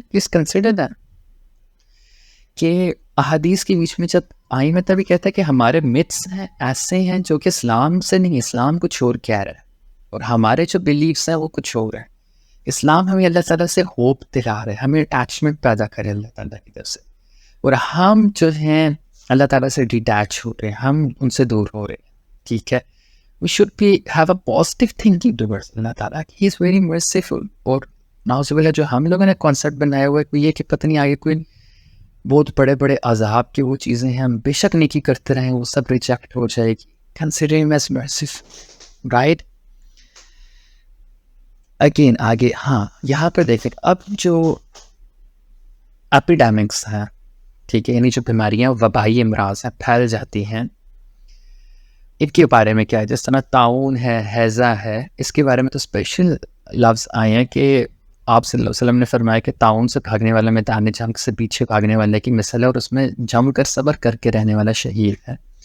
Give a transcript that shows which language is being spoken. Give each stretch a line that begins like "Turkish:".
English: please consider that
Urdu: کہ احادیث کے بیچ میں جب آئی میں تبھی کہتا ہے کہ ہمارے متس ہیں ایسے ہیں جو کہ اسلام سے نہیں، اسلام کچھ اور کہہ رہا ہے، اور ہمارے جو بلیفس ہیں وہ کچھ اور ہیں. اسلام ہمیں اللہ تعالیٰ سے ہوپ دلا رہا ہے، ہمیں اٹیچمنٹ پیدا کرے اللہ تعالیٰ کی طرف سے، اور ہم جو ہیں اللہ تعالیٰ سے ڈیٹیچ ہو رہے ہیں، ہم ان سے دور ہو رہے ہیں. ٹھیک ہے.
English: We should have a positive thinking towards Allah تعالیٰ. He is very merciful.
Urdu: اور نعوذ باللہ جو ہم لوگوں نے کانسیپٹ بنایا ہوا ہے یہ کہ پتہ نہیں آگے کوئی بہت بڑے بڑے عذاب کی وہ چیزیں ہیں، ہم بے شک نیکی کرتے رہیں وہ سب ریجیکٹ ہو جائے گی.
English: Consider him as merciful, right?
Urdu: Again آگے ہاں یہاں پر دیکھیں اب جو ایپیڈیمکس ہیں، ٹھیک ہے، یعنی جو بیماریاں وبائی امراض ہیں پھیل جاتی ہیں، ان کے بارے میں کیا ہے؟ جس طرح طاعون ہے، ہیضہ ہے، اس کے بارے میں تو اسپیشل لفظ آئے ہیں کہ آپ صلی اللہ علیہ وسلم نے فرمایا کہ طاعون سے بھاگنے والا میدان جنگ سے پیچھے بھاگنے والے کی مثل ہے، اور اس میں جم کر صبر کر کے رہنے والا شہید ہے۔